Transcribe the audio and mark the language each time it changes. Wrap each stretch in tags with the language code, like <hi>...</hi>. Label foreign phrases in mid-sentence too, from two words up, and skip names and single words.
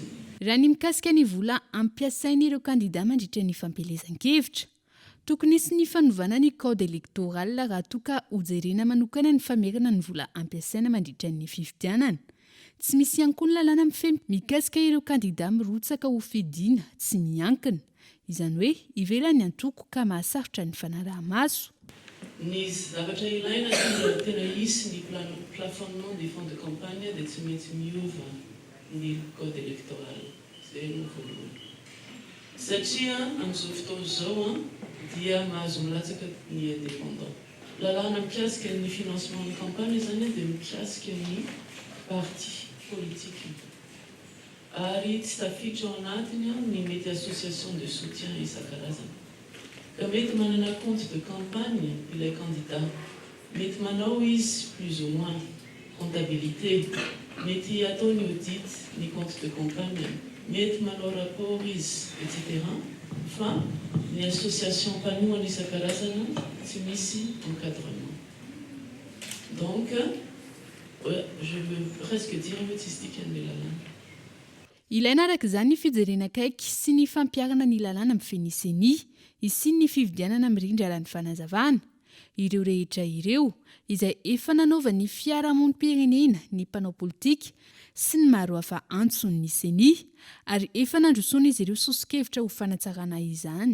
<mg>Raha ny mikasika ny vola ampiasain'ireo kandida mandritra ny fampelezan-kevitra, tokony isy ny fanovana ny</mg> <fr>code électoral</fr> <mg>raha toa ka hojerena manokana ny famerana ny vola ampiasaina mandritra ny fifidianana. Tsy misy ihany koa ny lalàna mifemy mikasika ireo kandida mirotsaka ho fidiana tsy miankina. Izany hoe ivelany antoko ka mahasarotra ny fanaraha-maso. Ny zavatra ilaina dia tena hisy ny</mg> <fr>plafonnement des fonds de campagne</fr> <mg>dia tsy maintsy miova ny</mg> <fr>code électoral.</fr> <mg>Zay no voalohany. Satria amin'izao fotoana izao dia mahazo milatsaka ny indépendant. Lalàna mikasika ny financement ny campagne zany dia mikasika ny</mg> <fr>parti politique.</fr> <mg>Ary tsy tafiditra ao anatiny ny mety</mg> <fr>association de soutien</fr> <mg>isan-karazany. Ka mety manana</mg> <fr>compte de campagne</fr> <mg>ilay candidat. Mety manao izy</mg> <fr>plus ou moins comptabilité.</fr> <mg>Mety ataony audit ny</mg> <fr>compte de campagne.</fr> <mg>Mety manao rapport izy, etc. Fa ny association mpanohana isan-karazana tsy misy encadrement.</mg> <fr>Donc, je veux presque dire autistique</fr> <mg>ny lalàna. Ilaina araka izany ny fijerena akaiky sy ny fampiarana ny lalàna amin'ny feniseny, sy ny fividianana mirindra raha ny fanazavana. Ireo rehetra ireo izay efa nanaova ny fiarahamonim-pirenena, ny mpanao politika sy ny maro hafa antson'ny seny, ary efa nandrosoana izy ireo sosokevitra ho fanatsarana izany.</mg>